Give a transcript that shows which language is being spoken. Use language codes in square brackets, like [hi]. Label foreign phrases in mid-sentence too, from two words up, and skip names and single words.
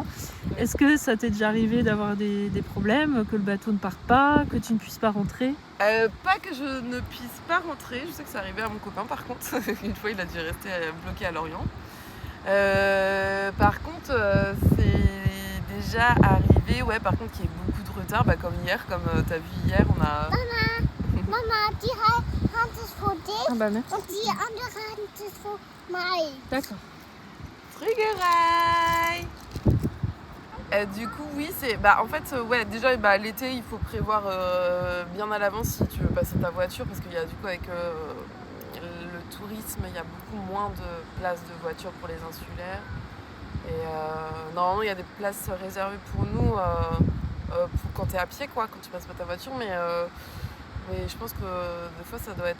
[fr] Est-ce que ça t'est déjà arrivé d'avoir des problèmes, que le bateau ne parte pas, que tu ne puisses pas rentrer? Pas que je ne puisse pas rentrer, je sais que c'est arrivé à mon copain par contre. Une fois il a dû rester bloqué à Lorient. Par contre c'est déjà arrivé, par contre qu'il y ait beaucoup de retard, comme hier, comme t'as vu hier, on a... [de] Mama, die Hand ist für dich [fr] Ah bah merci. [de] und die andere Hand ist für mich. [fr] D'accord. Triggerai. Du coup oui c'est en fait déjà l'été il faut prévoir bien à l'avance si tu veux passer ta voiture parce qu'il y a du coup avec le tourisme il y a beaucoup moins de places de voiture pour les insulaires et normalement il y a des places réservées pour nous pour quand tu es à pied quoi, quand tu passes pas ta voiture mais je pense que des fois ça doit être...